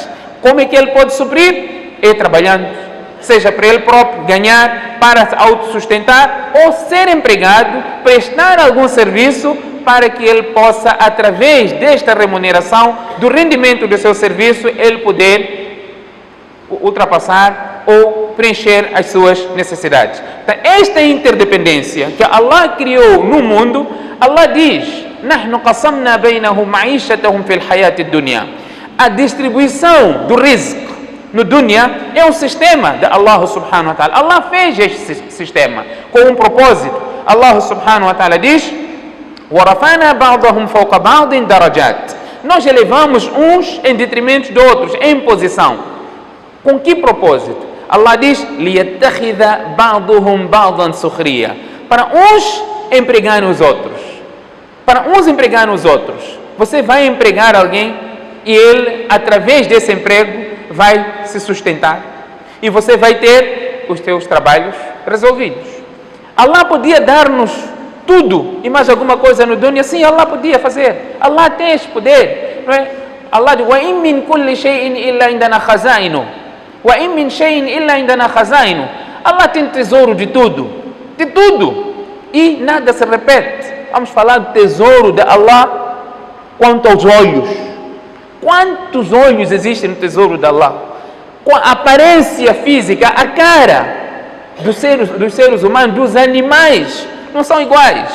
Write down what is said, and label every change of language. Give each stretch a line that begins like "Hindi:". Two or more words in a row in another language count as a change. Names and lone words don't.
Portuguese: Como é que ele pode suprir? É trabalhando, seja para ele próprio ganhar, para se autossustentar, ou ser empregado, prestar algum serviço para que ele possa, através desta remuneração, do rendimento do seu serviço, ele poder ultrapassar ou preencher as suas necessidades. Então, esta interdependência que Allah criou no mundo, Allah diz:
Arabic: "نحن قسمنا بينهم معيشتهم في الحياة الدنيا."
Portuguese: A distribuição do rizq no dunya é um sistema de Allah
Arabic: سبحانه وتعالى.
Portuguese: Allah fez este sistema com um propósito.
Arabic: Allah سبحانه وتعالى diz: وَرَفَعْنَا بَعْضَهُمْ فَوْقَ بَعْضٍ دَرَجَاتٍ.
Portuguese: Nós elevamos uns em detrimento de outros, em posição. Com que propósito? Allah diz:
Arabic: لِيَتَّخِذَ بَعْضُهُمْ بَعْضًا سُخْرِيًّا.
Portuguese: Para uns empregarem os outros. Para uns empregarem os outros. Você vai empregar alguém e ele, através desse emprego, vai se sustentar. E você vai ter os seus trabalhos resolvidos. Allah podia dar-nos tudo e mais alguma coisa no dunya. Sim, Allah podia fazer. Allah tem esse poder, não é? Allah diz:
Arabic: وَإِن مِّن كُلِّ شَيْءٍ إِلَّا عِندَنَا خَزَائِنُهُ وَإِن مِّن شَيْءٍ إِلَّا عِندَنَا خَزَائِنُهُ.
Portuguese: Allah tem tesouro de tudo. De tudo. E nada se repete. Vamos falar do tesouro de Allah quanto aos olhos. Quantos olhos existem no tesouro de Allah? Com a aparência física, a cara dos seres humanos, dos animais, não são iguais.